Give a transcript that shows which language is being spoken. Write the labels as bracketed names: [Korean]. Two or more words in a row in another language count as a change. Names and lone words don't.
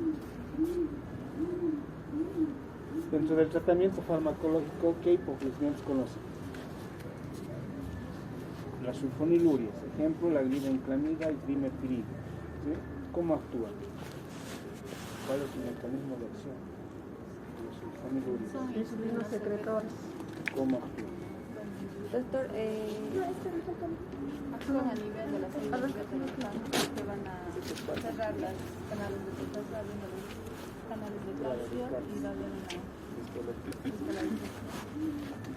[Spanish] Dentro del tratamiento farmacológico, ¿qué hipoglucemiantes conocen? Las sulfonilurias, ejemplo, la glibenclamida y trimethilida, ¿sí? ¿Cómo actúan? ¿Cuál es su mecanismo de acción de las sulfonilurias? Son insulinos secretores. ¿Cómo actúan? Doctor, actúan a nivel de las células beta que van a hacer cerrar las canales de potasio, abriendo los canales de calcio y darle una descolarización.